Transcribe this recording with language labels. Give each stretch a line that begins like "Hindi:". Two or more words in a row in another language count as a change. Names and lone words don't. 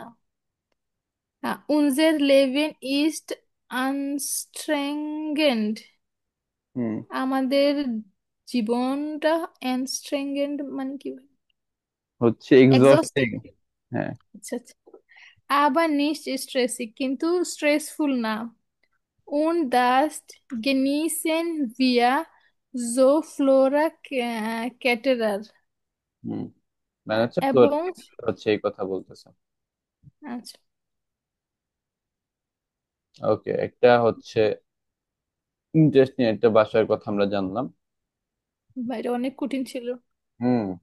German: Unser Leben ist anstrengend.
Bangla: হুম। আমাদের জীবনটা anstrengend মানে কি? হচ্ছে এক্সস্টিং। এক্সস্টিং। হ্যাঁ। আচ্ছা আচ্ছা। আবার
German: nicht stressig,
Bangla: কিন্তু স্ট্রেসফুল না।
German: Und das genießen wir so Flora Caterer।
Bangla: হুম। মানে হচ্ছে ফ্লোর এবং হচ্ছে এই কথা বলতেছে। আচ্ছা ওকে, একটা হচ্ছে ইন্টারেস্টিং একটা ভাষার কথা আমরা জানলাম। বাইরে অনেক কঠিন ছিল। হুম।